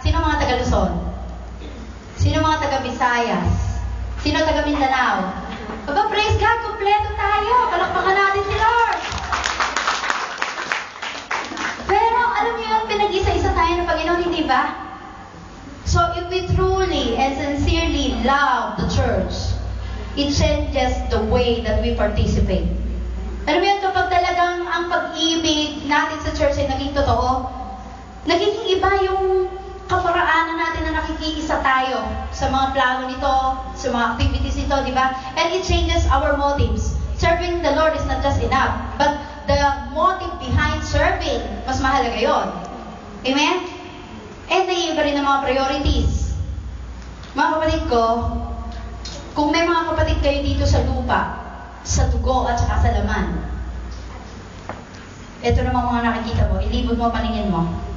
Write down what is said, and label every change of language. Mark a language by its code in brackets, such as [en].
[tl] Sino mga taga Luzon? Sino mga taga Visayas? Sino taga Mindanao? Aba, praise God, kompleto tayo. Palakpakan natin si Lord. Pero alam niyo yun, pinag-isa-isa tayo ng Panginoon, hindi ba? [en] So if we truly and sincerely love the church, it changes the way that we participate. [tl] Alam mo yun, kapag talagang ang pag-ibig natin sa church ay naging totoo, nagiging iba yung kaparaanan natin na nakikiisa tayo sa mga plano nito, sa mga activities nito, di ba? [en] And it changes our motives. Serving the Lord is not just enough, but the motive behind serving, [tl] mas mahalaga yon. [en] Amen? [tl] And naiiba rin ang mga priorities. Mga kapatid ko, kung may mga kapatid kayo dito sa lupa, sa dugo at saka sa laman. Ito naman mga nakikita mo, ilibot mo paningin mo.